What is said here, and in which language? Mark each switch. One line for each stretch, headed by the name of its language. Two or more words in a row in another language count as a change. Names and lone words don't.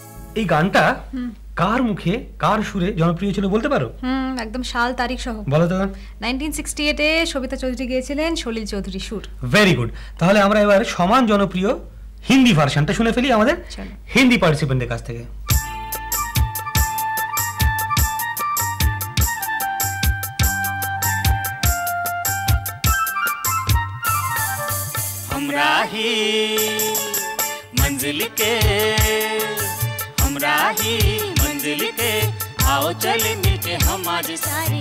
Bangla: এই গানটা কার মুখে কার সুরে জনপ্রিয় ছিল বলতে পারো? একদম সাল তারিখ সহ বলো তো। 1968 এ সবিতা চৌধুরী গিয়েছিলেন, সলিল চৌধুরী সুর।
English: Very good.
Bangla: তাহলে আমরা এবার সমান জনপ্রিয় হিন্দি ভার্সনটা শুনে ফেলি আমাদের হিন্দি পার্টিসিপেন্টদের কাছ থেকে।
Hindi: हमरा ही मंजिल के, हमरा ही मंजिल के, आओ चले मिटे हम आज सारे।